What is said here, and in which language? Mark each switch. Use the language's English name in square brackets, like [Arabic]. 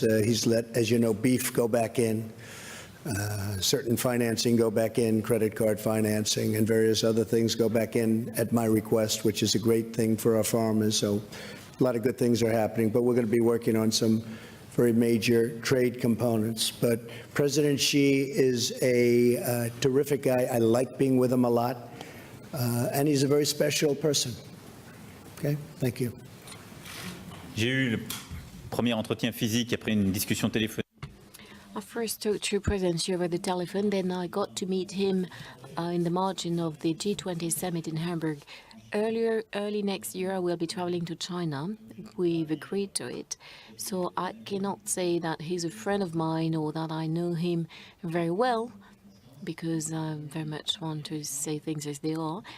[English] He's let, as you know, beef go back in, certain financing go back in, credit card financing, and various other things go back in at my request, which is a great thing for our farmers. So a lot of good things are happening, but we're going to be working on some very major trade components. But President Xi is a terrific guy. I like being with him a lot, and he's a very special person. Okay, thank you. [French] J'ai eu le premier entretien physique après une discussion téléphonique. [English] I first talked to President Xi over the telephone, then I got to meet him in the margin of the G20 summit in Hamburg. Early next year, I will be traveling to China. We've agreed to it. So I cannot say that he's a friend of mine or that I know him very well, because I very much want to say things as they are.